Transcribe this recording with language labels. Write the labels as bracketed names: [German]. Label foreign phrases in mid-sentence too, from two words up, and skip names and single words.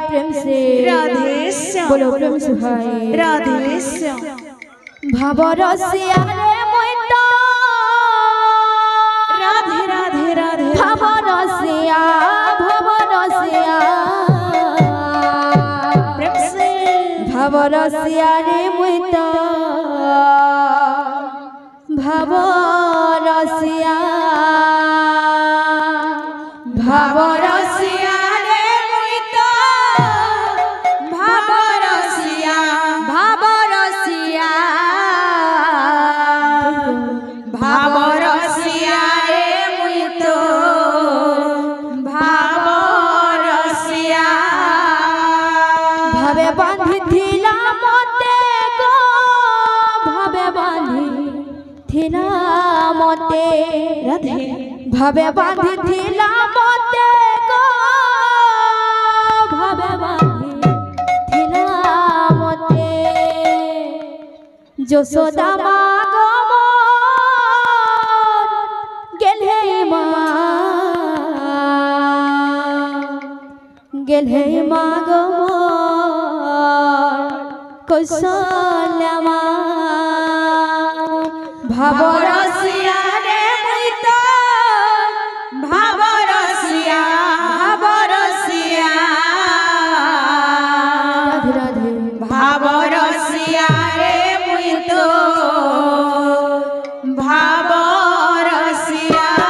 [Hindi] से राधे श्याम बोलो प्रेम से भाई राधे श्याम [Odia] ଭାବରସିଆ ରେ ମୋଇତା [Hindi] राधे राधे राधे [Odia] भावरसिया [Hindi] प्रेम से [Odia] ଭାବରସିଆ ରେ ମୋଇତା ଭାବରସିଆ ଭାବରସିଆ ରେ ମୋଇତା ଭାବରସିଆ भावरसिया ଭାବରସିଆ ରେ ମୋଇତୋ ଭାବରସିଆ ଭାବେ ବାନ୍ଧିଥିଲା ମତେ ଗୋ ଭାବେ ବାନ୍ଧିଥିଲା ମତେ [Hindi] राधे [Odia] ଭାବେ ବାନ୍ଧିଥିଲା ମତେ ଗୋ ଭାବେ ବାନ୍ଧିଥିଲା ମତେ ଯଶୋଦା ମା ଗୋ ମୋର ଗେଲହେ ମା ଗୋ ମୋର କୌଶଲ୍ୟା ମା ଭାବରସିଆ ରେ ମୋଇତୋ ଭାବରସିଆ ଭାବରସିଆ [Hindi] राधे राधे [Odia] ଭାବରସିଆ ରେ ମୋଇତୋ ଭାବରସିଆ